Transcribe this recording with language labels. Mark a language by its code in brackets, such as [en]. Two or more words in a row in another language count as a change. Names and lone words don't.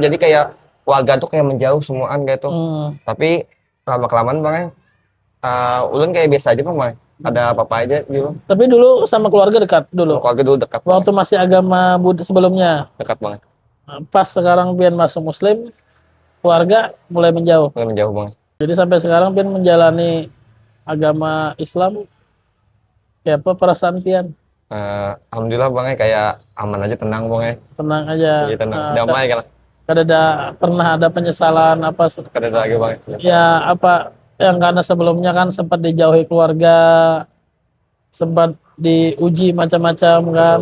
[id] Jadi kayak keluarga tuh kayak menjauh semuaan kayak itu. Tapi lama-kelamaan Bang ulun kayak biasa aja Bang. Ada apa-apa aja gitu. Tapi dulu sama keluarga dekat dulu. Keluarga dulu dekat. Waktu masih agama Buddha sebelumnya. Dekat Bang. Pas sekarang Pian masuk Muslim, keluarga mulai menjauh. Mulai menjauh Bang. Jadi sampai sekarang Pian menjalani agama Islam, kayak apa perasaan Pian? Alhamdulillah Bang kayak aman aja, tenang Bang Tenang aja. Iya, tenang. Damai kan. Pernah ada penyesalan apa? [bjn] Kada ada lagi Bang. [id] Ya apa yang karena sebelumnya kan sempat dijauhi keluarga, sempat diuji macam-macam kan.